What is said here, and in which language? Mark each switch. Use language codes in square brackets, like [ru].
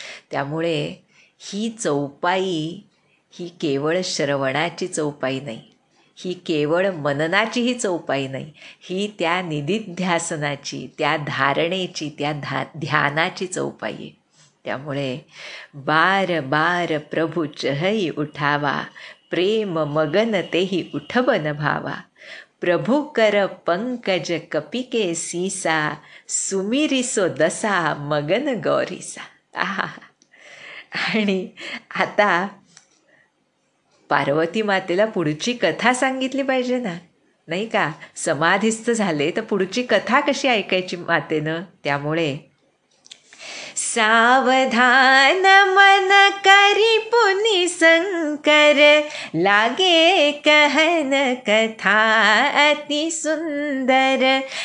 [mr] त्यामुळे ही चौपाई ही केवळ श्रवणाची चौपाई नाही, ही केवळ मननाचीही चौपाई नाही, ही त्या निदिध्यासनाची, त्या धारणेची, त्या ध्यानाची चौपाई आहे. त्यामुळे [awa] बार बार प्रभु चहई उठावा, प्रेम मगन तेही उठबन भावा. प्रभु कर पंकज कपिके सीसा, सुमिरिसो दसा मगन गौरीसा. आहा. [mr] आणि आता पार्वती मातेला पुढची कथा सांगितली पाहिजे ना, नाही का. समाधिस्थ झाले तर पुढची कथा कशी ऐकायची मातेनं. त्यामुळे [awa] सावधान मन करी पुनि शंकर, लागे कहन कथा अति सुंदर.